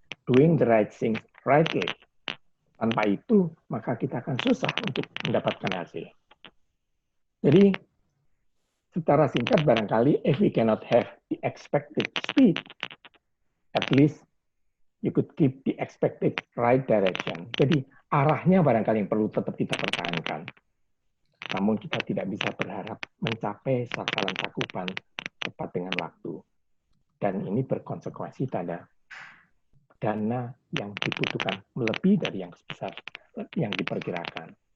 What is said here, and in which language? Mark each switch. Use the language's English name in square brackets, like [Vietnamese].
[English] Doing the right things rightly. [Indonesian] Tanpa itu, maka kita akan susah untuk mendapatkan hasil. Jadi, secara singkat barangkali, [English] if we cannot have the expected speed, at least you could keep the expected right direction. [Indonesian] Jadi, arahnya barangkali yang perlu tetap kita pertahankan. Namun kita tidak bisa berharap mencapai sasaran cakupan tepat dengan waktu. Dan ini berkonsekuensi pada dana yang dibutuhkan melebihi dari yang sebesar yang diperkirakan.